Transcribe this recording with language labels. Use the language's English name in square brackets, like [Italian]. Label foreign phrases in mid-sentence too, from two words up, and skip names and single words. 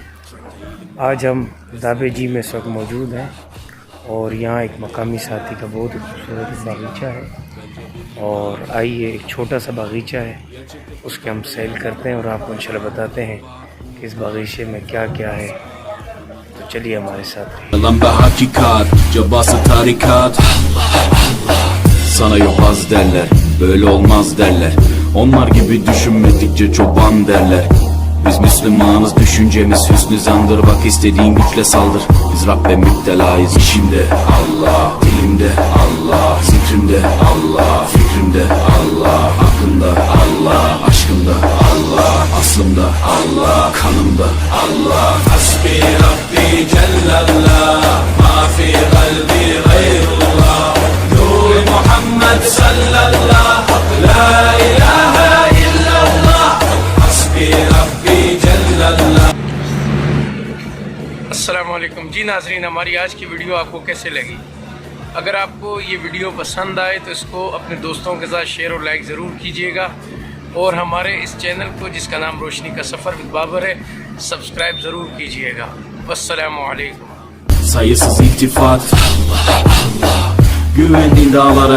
[Urdu] آج ہم دابے جی میں اس وقت موجود ہیں، اور یہاں ایک مقامی ساتھی کا بہت ہی خوبصورت باغیچہ ہے، اور آئیے ایک چھوٹا سا باغیچہ ہے، اس کے ہم سیل کرتے ہیں اور آپ کو انشاءاللہ بتاتے ہیں کہ اس باغیچے میں کیا کیا ہے۔ تو چلیے ہمارے ساتھ۔ [Turkish] Sana yok az derler, böyle olmaz derler. Onlar gibi düşünmedikçe çoban derler. Biz Müslümanız, düşüncemiz hüsnü zandır. Bak istediğin güçle saldır. Biz Rabbe müptelayız. İşimde Allah, dilimde Allah, zikrimde Allah, fikrimde Allah, hakkında Allah, aşkımda Allah, aslımda Allah, kanımda Allah. [Arabic] حسبي ربي جل الله، ما في قلبي غير الله. محمد صلی اللہ لا الہ الا اللہ حسبی ربی جل اللہ۔ [Urdu] السلام علیکم جی ناظرین، ہماری آج کی ویڈیو آپ کو کیسے لگی؟ اگر آپ کو یہ ویڈیو پسند آئے تو اس کو اپنے دوستوں کے ساتھ شیئر اور لائک ضرور کیجیے گا، اور ہمارے اس چینل کو جس کا نام روشنی کا سفر ود بابر ہے سبسکرائب ضرور کیجیے گا۔ والسلام علیکم۔ [Turkish] Sayısız iltifat, güvendiğin dağlara